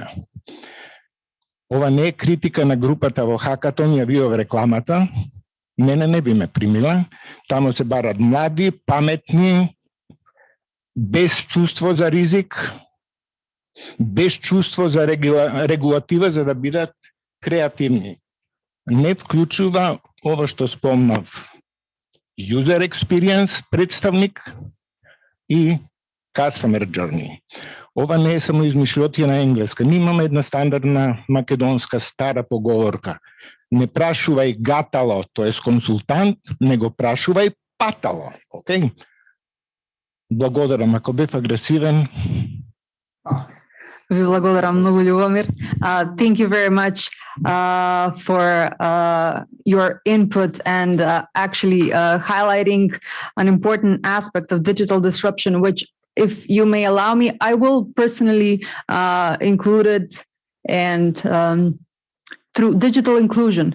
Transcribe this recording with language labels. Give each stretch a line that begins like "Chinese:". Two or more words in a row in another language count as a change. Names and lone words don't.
Macedonian: Ова не е критика на групата во Хакатон, ја ви ов рекламата, мене не би ме примила. Тамо се барат млади, паметни, без чувство за ризик, без чувство за регулатива, за да бидат креативни. Не вклучува ова што спомнав.
English: User experience,
Macedonian: представник и
English: customer journey.
Macedonian: Ова не е само измишлјотија енглеска. Ние имаме една стандардна македонска стара поговорка. Не прашувај гатало, тоа е консултант, него прашувај патало. Okay? Благодарам, ако бев агресивен. Ви благодарам многу, Љубомир.
English: Thank you very much for your input and actually highlighting an important aspect of digital disruption, which, if you may allow me, I will personally include it, and through digital inclusion.